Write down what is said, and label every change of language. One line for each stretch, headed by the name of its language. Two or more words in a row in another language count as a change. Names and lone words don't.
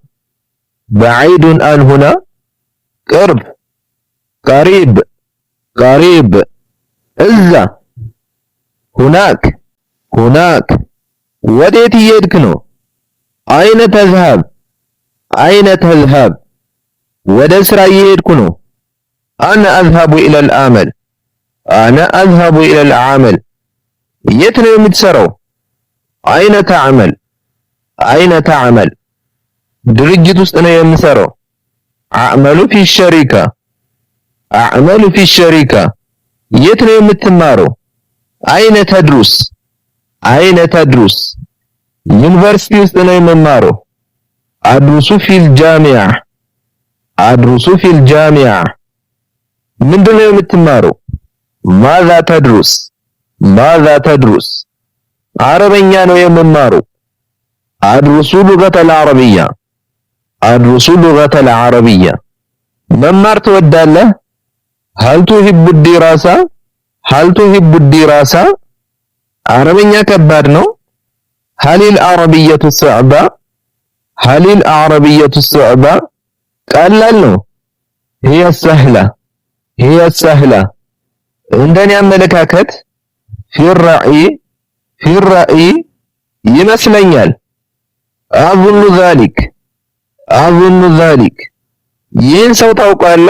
Arabic: بعيد عن هنا قرب قريب قريب إذا هناك هناك وديت يدكنو أين تذهب أين تذهب
Amharic: ወደ ስራ እየሄድኩ ነው
Arabic: أنا أذهب إلى العمل أنا أذهب إلى العمل
Amharic: የት ነው የምትሰራው
Arabic: أين تعمل أين تعمل
Amharic: ድርጅት ውስጥ ነው የምሰራው
Arabic: أعمل في الشركة أعمل في الشركة
Amharic: የት ነው የምትማረው
Arabic: أين تدرس أين تدرس
Amharic: ዩኒቨርሲቲ ውስጥ ነው የምማረው
Arabic: أدرس في الجامعة أدرس في الجامعة
Amharic: ምንድነው የምትማረው
Arabic: ماذا تدرس ماذا تدرس
Amharic: አረበኛ ነው የምማረው።
Arabic: أدرس اللغة العربية أدرس اللغة العربية
Amharic: መማር ትወዳለህ?
Arabic: هل تحب الدراسة هل تحب الدراسة
Amharic: አረበኛ ከባድ ነው።
Arabic: هل العربية صعبة هل العربية صعبة
Amharic: ቀላል ነው።
Arabic: هي سهلة هي سهلة
Amharic: እንደኔ አመለካከት ፊራኢ ይመስለኛል።
Arabic: أظن ذلك
Amharic: ይህን ሰው ታውቃለህ?